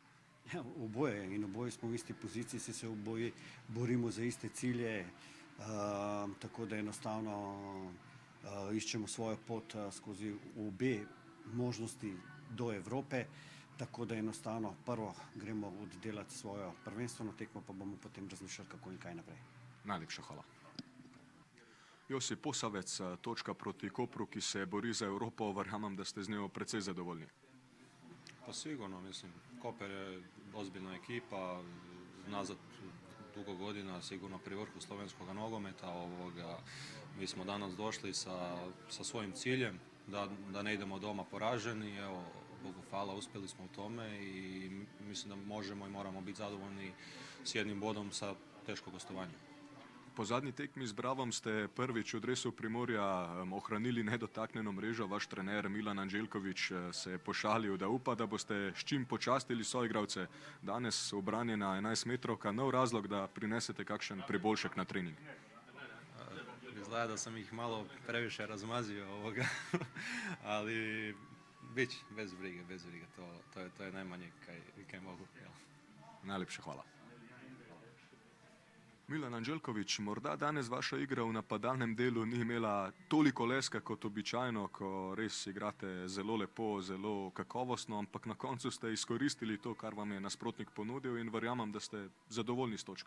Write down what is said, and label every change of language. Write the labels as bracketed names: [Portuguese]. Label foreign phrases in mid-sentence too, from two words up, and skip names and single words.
[Slovenian] Ja, oboje in oboje smo v isti poziciji, se oboje borimo za iste cilje, tako da enostavno iščemo svojo pot skozi obe možnosti do Evrope, tako da enostavno prvo gremo oddelati svojo prvenstveno tekmo, pa bomo potem razmišljali, kako in kaj naprej. Najlepša hvala. Josip Posavec, točka proti Kopru, ki se bori za Evropo, verjamem, da ste z njo precej zadovoljni. [Croatian] Pa sigurno, mislim, Koper je ozbiljna ekipa, nazad dugo godina, sigurno pri vrhu slovenskog nogometa. Mi smo danas došli sa svojim ciljem, da ne idemo doma poraženi. Evo, Bogu hvala, uspjeli smo u tome i mislim da možemo i moramo biti zadovoljni s 1 bodom sa teškog gostovanja. [Slovenian] Po zadnji tekmi z Bravom ste prvič v dresu Primorja ohranili nedotaknjeno mrežo. Vaš trener Milan Anđelković se je pošalil, da upa, da boste s čim počastili soigralce. Danes obranjena 11 metrovka, nov razlog, da prinesete kakšen priboljšek na trening. [Croatian] Izgleda da sam ih malo previše razmazio ali bit će, bez brige, to je najmanje kaj mogu. [Slovenian] Najlepša hvala. Milan Anđelković, morda danes vaša igra v napadalnem delu ni imela toliko leska kot običajno, ko res igrate zelo lepo, zelo kakovostno, ampak na koncu ste izkoristili to, kar vam je nasprotnik ponudil in verjamem, da ste zadovoljni s točko.